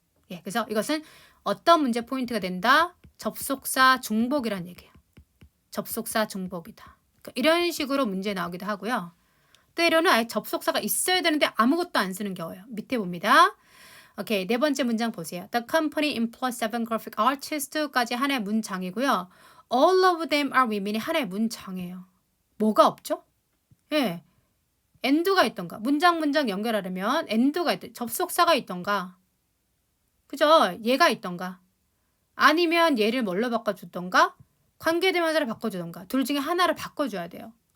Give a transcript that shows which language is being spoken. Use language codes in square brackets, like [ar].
[ko] 예, 그래서 이것은 어떤 문제 포인트가 된다? 접속사 중복이란 얘기예요. 접속사 중복이다. 그러니까 이런 식으로 문제 나오기도 하고요. 때로는 아예 접속사가 있어야 되는데 아무것도 안 쓰는 경우예요. 밑에 봅니다. 오케이, 네 번째 문장 보세요. [en] The company employs 7 graphic artists까지 [ko] 하나의 문장이고요. [en] All of them are women이 [ko] 하나의 문장이에요. 뭐가 없죠? 예, and가 있던가, 문장 연결하려면 and가 있던, 접속사가 있던가, 그죠? 얘가 있던가, 아니면 얘를 뭘로 바꿔주던가, 관계대명사를 바꿔주던가, 둘 중에 하나를 바꿔줘야 돼요.